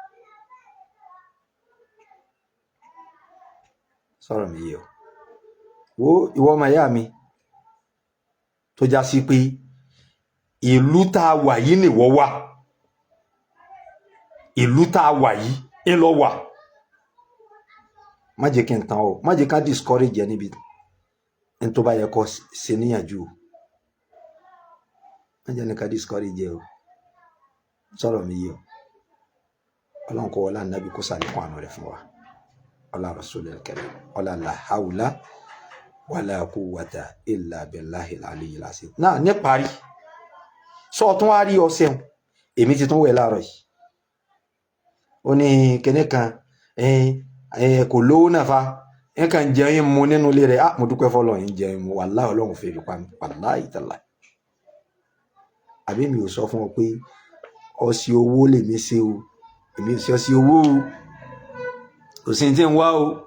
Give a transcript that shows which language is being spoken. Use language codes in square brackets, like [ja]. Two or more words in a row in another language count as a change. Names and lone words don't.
[yo] sọ̀rọ̀ mi yìí o wo ìwọ ọmọ ìyá mi tó já sí pé ìlú tá a wà yìí nìwọ wà ìlú tá a wà yìí ń lọ wà má jẹ́ kí n tàn ọ́ má jẹ́ ká discourage ẹ níbi n tó bá yẹ kó ṣe níyànjú o má jẹ́ ní ká discourage ẹ o sọ̀rọ̀ mi yìí o ọlọ́run kọ́ wọlé ànábì kó sàlékún àánú rẹ̀ fún wa ọlá [ar] رسول الكريم [yo] ọlá [ar] لا حول ولا قوة إلا بالله العلي العظيم [yo] náà ní parí sọ tún wá rí ọsẹ èmi ti tún wẹ̀ láàárọ̀ yìí ó ní kíní kan kò lówó náà fa ẹ kàn jẹun mu nínú ilé rẹ̀ mo dúpẹ́ fọlọ́ yìí jẹun mu wàláhì ọlọ́run fèrè pa mi wàláhì tàlá àbí mi ò sọ fún ọ pé ọsẹ owó lèmi ṣe o èmi ò ṣe ọsẹ owó o kò sí tí ń wá o